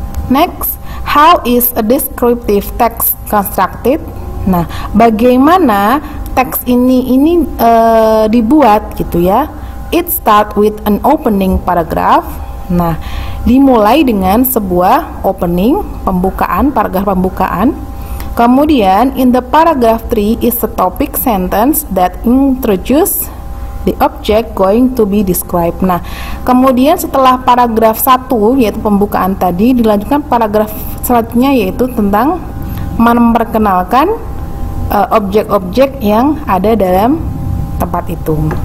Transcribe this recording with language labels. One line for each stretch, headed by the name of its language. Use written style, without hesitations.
English: Next, how is a descriptive text constructed?
Indonesian: Nah, bagaimana teks ini dibuat gitu ya?
English: It start with an opening paragraph.
Indonesian: Nah, dimulai dengan sebuah opening, pembukaan, paragraf pembukaan.
English: Kemudian, in the paragraph 3 is a topic sentence that introduce the object going to be described.
Indonesian: Nah, kemudian setelah paragraf 1 yaitu pembukaan tadi, dilanjutkan paragraf selanjutnya yaitu tentang memperkenalkan objek-objek yang ada dalam tempat itu.